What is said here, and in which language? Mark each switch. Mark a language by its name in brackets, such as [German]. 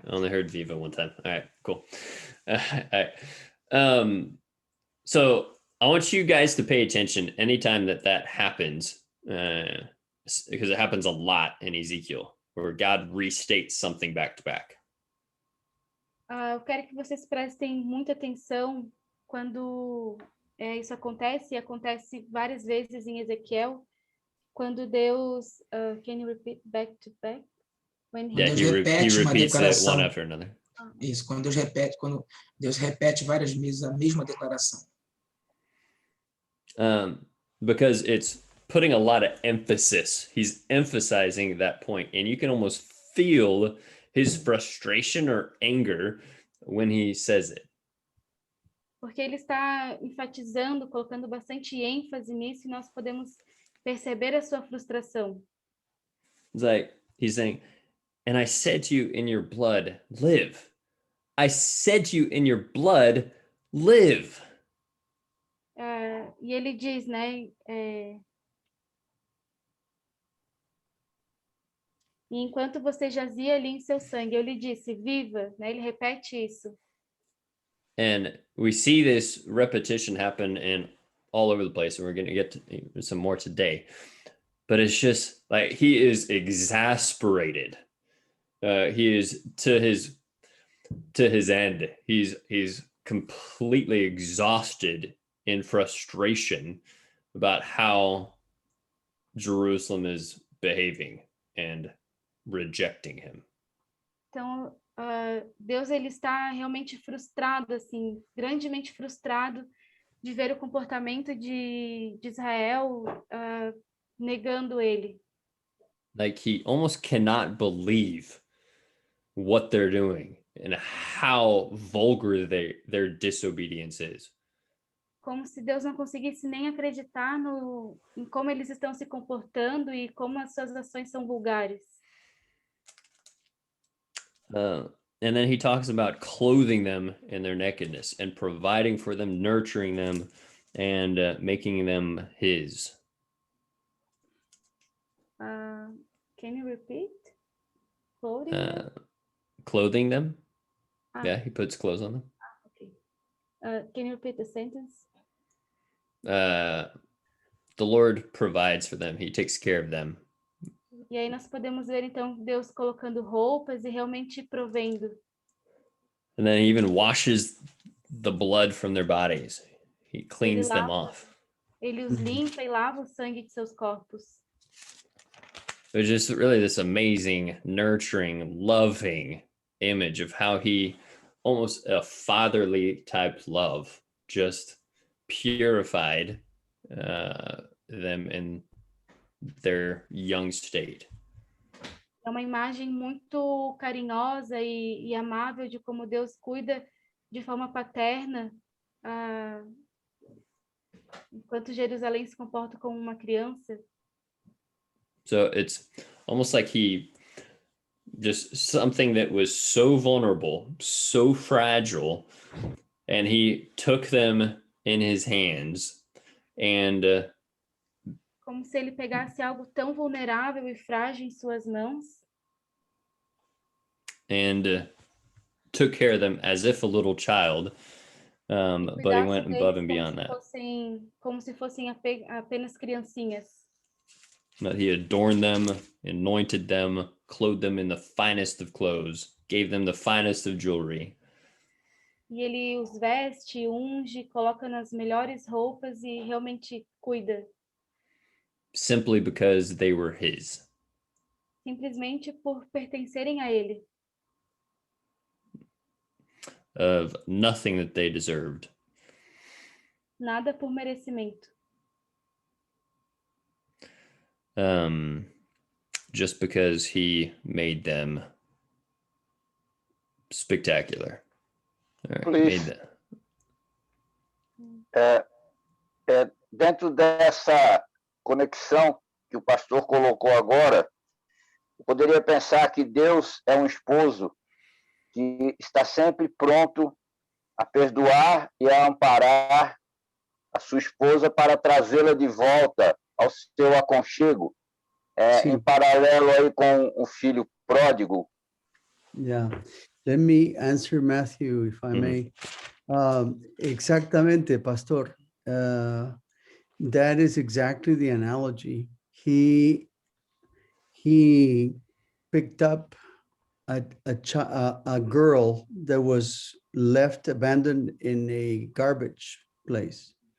[English] I only heard Viva one time. All right, cool. All right. So I want you guys to pay attention anytime that happens, because it happens a lot in Ezekiel, where God restates something back to back. [Portuguese] Eu quero que vocês prestem muita atenção quando isso acontece, e acontece várias vezes em Ezequiel, quando Deus, [English] can you repeat back to back? He repeats [Portuguese] uma declaração. [English] One after another. [Portuguese] Isso, quando Deus repete várias vezes a mesma declaração. [English] Because it's putting a lot of emphasis. He's emphasizing that point, and you can almost feel his frustration or anger when he says it. [Portuguese] Porque ele está enfatizando, colocando bastante ênfase nisso, e nós podemos perceber a sua frustração. [English] It's like he's saying, and I said to you, in your blood, live. I said to you, in your blood, live. [Portuguese] E ele diz, né? E enquanto você jazia ali em seu sangue, eu lhe disse, viva, né? Ele repete isso. [English] And we see this repetition happen in all over the place, and we're going to get to some more today. But it's just like he is exasperated. He is to his end. He's completely exhausted in frustration about how Jerusalem is behaving and rejecting him. [Portuguese] Então, Deus, ele está realmente frustrado, assim, grandemente frustrado de ver o comportamento de Israel negando ele. [English] Like he almost cannot believe what they're doing and how vulgar their disobedience is. [Portuguese] Como se Deus não conseguisse nem acreditar em como eles estão se comportando e como as suas ações são vulgares. [English] And then he talks about clothing them in their nakedness and providing for them, nurturing them, and making them his. Can you repeat? Clothing them? Yeah, he puts clothes on them. Okay. Can you repeat the sentence? The Lord provides for them. He takes care of them. [Portuguese] E aí nós podemos ver, então, Deus colocando roupas e realmente provendo. [English] And then he even washes the blood from their bodies. He cleans them off. [Portuguese] Ele os limpa e lava o sangue de seus corpos. [English] There's just really this amazing, nurturing, loving image of how he, almost a fatherly type love, just purified them in their young state. [Portuguese] É uma imagem muito carinhosa e amável de como Deus cuida de forma paterna, enquanto Jerusalém se comporta como uma criança. [English] So it's almost like he just something that was so vulnerable, so fragile, and he took them in his hands and [Portuguese] como se ele pegasse algo tão vulnerável e frágil em suas mãos. [English] and took care of them as if a little child. But he went above and beyond that. [Portuguese] Como se fossem apenas criancinhas. [English] That he adorned them, anointed them, clothed them in the finest of clothes, gave them the finest of jewelry. [Portuguese] E ele os veste, unge, coloca nas melhores roupas e realmente cuida. [English] Simply because they were his. [Portuguese] Simplesmente por pertencerem a ele. [English] Of nothing that they deserved. [Portuguese] Nada por merecimento. [English] Just because he made them spectacular. Please. [Portuguese] Dentro dessa conexão que o pastor colocou agora, eu poderia pensar que Deus é um esposo que está sempre pronto a perdoar e a amparar a sua esposa para trazê-la de volta ao seu aconchego, em paralelo aí com o filho pródigo. [English] Yeah, let me answer Matthew, if I may. Exactamente, Pastor. That is exactly the analogy. He picked up a girl that was left abandoned in a garbage place.